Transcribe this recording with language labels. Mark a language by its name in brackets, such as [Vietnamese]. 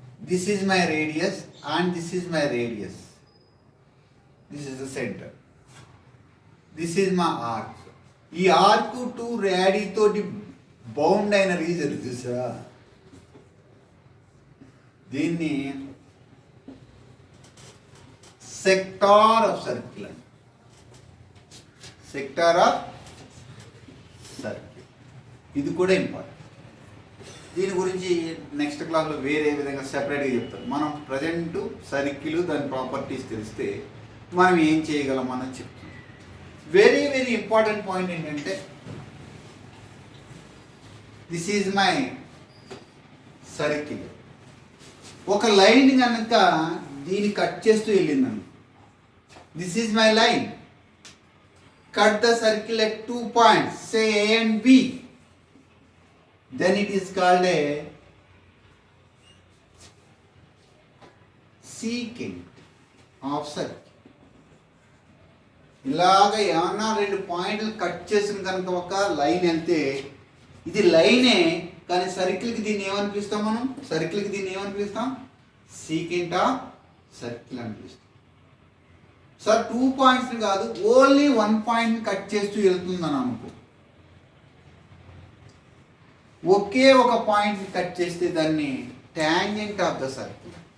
[English] This is my radius and this is my radius. This is the center. This is my arc. [Telugu] ఈ arc 2 రేడి తోటి bound అయిన reason చూసా, దీన్ని sector of circle అండి. Sector of circle ఇది కూడా important. దీని గురించి నెక్స్ట్ క్లాస్లో వేరే విధంగా సెపరేట్గా చెప్తాం. మనం ప్రజెంట్ సర్కిల్ దాని ప్రాపర్టీస్ తెలిస్తే మనం ఏం చేయగలం అని చెప్తాం. వెరీ ఇంపార్టెంట్ పాయింట్ ఏంటంటే, [English] This is my circle. [Telugu] ఒక లైన్ కనుక దీన్ని కట్ చేస్తూ వెళ్ళిందను, [English] This is my line. Cut the circle at 2 points, say A and B. then it is called a secant of circle. [Telugu] ఇలాగ ఏమన్నా రెండు పాయింట్లు కట్ చేసిన కనుక ఒక లైన్ వెళ్తే ఇది లైనే, కానీ సర్కిల్కి దీన్ని ఏమని పిలుస్తాం మనం? సర్కిల్కి దీన్ని ఏమని పిలుస్తాం? సీకెంట్ ఆఫ్ సర్కిల్ అని పిలుస్తాం. సార్ 2 పాయింట్స్ కాదు, ఓన్లీ 1 పాయింట్ కట్ చేస్తూ వెళ్తుందని అనుకో, ఒకే ఒక పాయింట్ కట్ చేస్తే దాన్ని టాంజెంట్ ఆఫ్ ద సర్కిల్.